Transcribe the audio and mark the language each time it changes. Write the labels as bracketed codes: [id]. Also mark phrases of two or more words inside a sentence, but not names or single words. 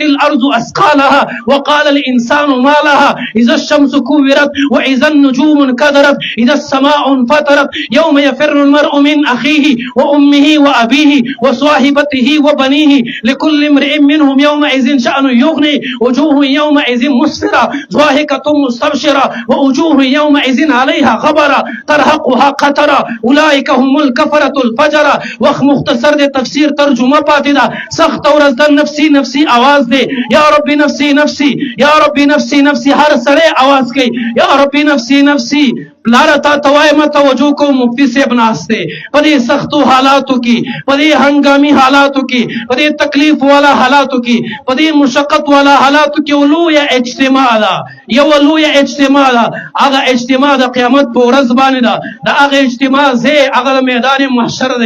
[ar] الارض اثقالها وقال الانسان ما لها اذا الشمس كورت واذا النجوم انكدرت اذا السماء انفطرت يوم يفر المرء من اخيه وامه وابيه وصاحبته وبنيه لكل امرئ منهم يومئذ شأن يغني وجوه يومئذ مسفرة ضاحكة مستبشرة ووجوه يومئذ عليها غبرة ترهقها قترة اولئك هم الكفرة الفجرة. [ps] وخت مختصر دے تفسیر ترجمه پاتې ده، سخت ورځ ده، [ar] نفسي نفسي [ps] आवाज دی، [ar] یا ربي نفسي نفسي، یا ربي نفسي نفسي، [ps] هر سړی आवाज کوي [ar] یا ربي نفسي نفسي. [ps] پلاره تا ته وایم توجه کوم، مفتي صاحب ناست دی په دې سختو حالاتو کې، په دې هنګامي حالاتو کې، په دې تکلیف والا حالاتو کې، په دې مشقت والا حالاتو کې یو لویه اجتماع ده، یو لویه اجتماع ده، هغه اجتماع د قیامت په ورځ باندې ده، د هغه اجتماع ځای هغه میدان محشر دی.